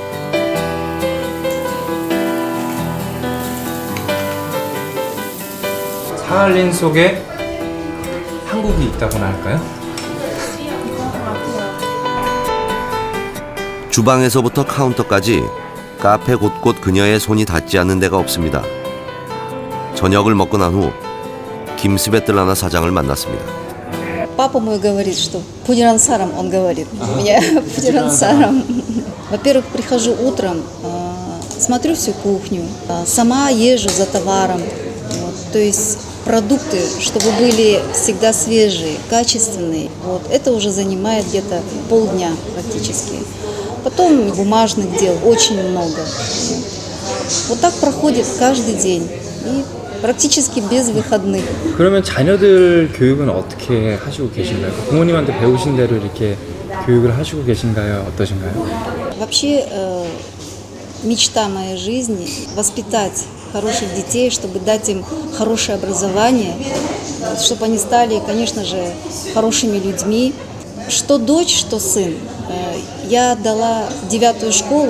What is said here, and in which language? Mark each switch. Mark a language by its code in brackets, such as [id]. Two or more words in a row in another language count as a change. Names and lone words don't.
[ko] 사할린 속에 한국이 있다고나 할까요? 주방에서부터 카운터까지 카페 곳곳 그녀의 손이 닿지 않는 데가 없습니다. 저녁을 먹고 난 후 김스베틀라나 사장을 만났습니다. [ru] Папа мой говорит, что пудерансаром он говорит. Меня пудерансаром. Во-первых, прихожу утром, смотрю всю кухню, сама езжу за товаром. Вот, то есть продукты, чтобы были всегда свежие, качественные. Вот, это уже занимает где-то полдня практически. Потом бумажных дел очень много. Вот так проходит каждый день. И практически без выходных. [ko] 그러면 자녀들 교육은 어떻게 하시고 계신가요? 부모님한테 배우신 대로 이렇게 교육을 하시고 계신가요? 어떠신가요? [ru] Вообще мечта моей жизни – воспитать хороших детей, чтобы дать им хорошее образование, чтобы они стали, конечно же, хорошими людьми. Что дочь, что сын. Я дала 9-ю школу.